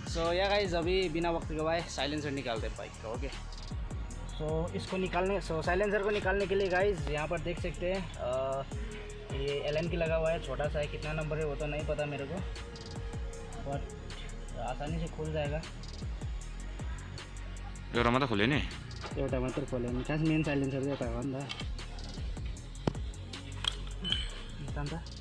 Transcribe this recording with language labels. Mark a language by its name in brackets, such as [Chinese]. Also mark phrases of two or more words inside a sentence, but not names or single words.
[English] so yeah guys [Hindi] अभी बिना वक्त गवाए साइलेंसर निकालते हैं बाइक का। [English] okay, so [Hindi] इसको निकालने साइलेंसर को निकालने के लिए गाइस यहाँ पर देख सकते हैं ये LN की लगा हुआ है, छोटा सा है, कितना नंबर है वो तो नहीं पता मेरे को, बट आसानी से खुल जाएगा। [Nepali] एउटा खोले नि एउटा मात्र खोले नि, खास मेन साइलेंसर चाहिँ पाएको नि त।